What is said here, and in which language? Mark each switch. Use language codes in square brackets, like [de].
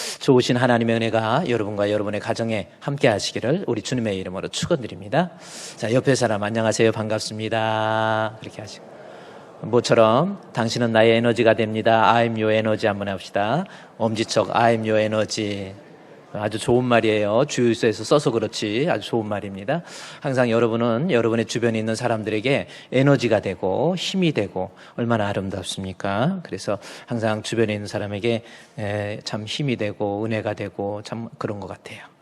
[ko] 좋으신 하나님의 은혜가 여러분과 여러분의 가정에 함께 하시기를 우리 주님의 이름으로 축원드립니다. 자, 옆에 사람 안녕하세요. 반갑습니다. 그렇게 하시고 모처럼 당신은 나의 에너지가 됩니다. [en] I'm your energy [ko] 한번 해봅시다. 엄지척 [en] I'm your energy. [ko] 아주 좋은 말이에요. 주유소에서 써서 그렇지 아주 좋은 말입니다. 항상 여러분은 여러분의 주변에 있는 사람들에게 에너지가 되고 힘이 되고 얼마나 아름답습니까? 그래서 항상 주변에 있는 사람에게 참 힘이 되고 은혜가 되고 참 그런 것 같아요.